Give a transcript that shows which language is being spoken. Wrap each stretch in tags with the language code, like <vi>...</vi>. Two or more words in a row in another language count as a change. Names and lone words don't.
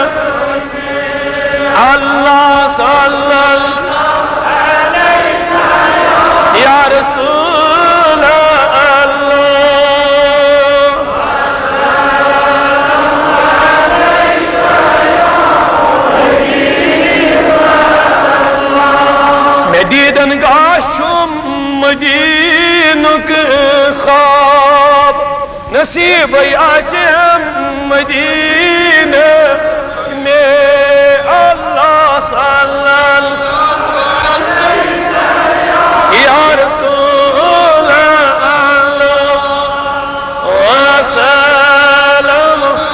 <ar>اللہ صلی اللہ یا رسول اللہ</ar> <ks>میں دیدن گاش چھم مدینک خواب نصیب آسم مدینہ میں</ks> <ar>اللہ صلی اللہ یا رسول اللہ وسلم</ar>